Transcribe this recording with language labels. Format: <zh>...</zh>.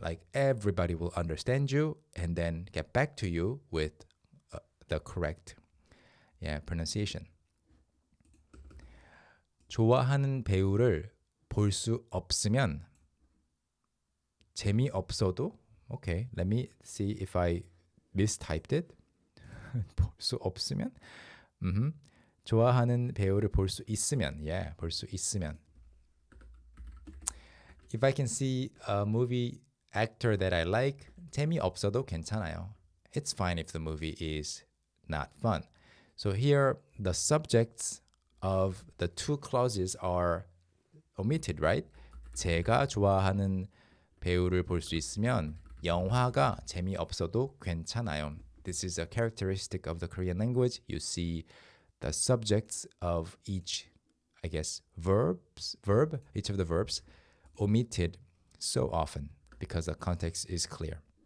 <en>Like everybody will understand you and then get back to you with the correct pronunciation.</en> <ko>좋아하는 배우를 볼 수 없으면 재미없어도</ko> <en>okay, let me see if I mistyped it.</en> <ko>볼 수 없으면 좋아하는 배우를 볼 수 있으면</ko> <en>볼 수 있으면 if I can see a movie actor that I like,</en> <ko>재미없어도 괜찮아요.</ko> <en>It's fine if the movie is not fun. So here, the subjects of the two clauses are omitted, right?</en> <ko>제가 좋아하는 배우를 볼 수 있으면 영화가 재미없어도 괜찮아요.</ko> <en>This is a characteristic of the Korean language. You see the subjects of each, I guess, verb, each of the verbs omitted so often because the context is clear.</en>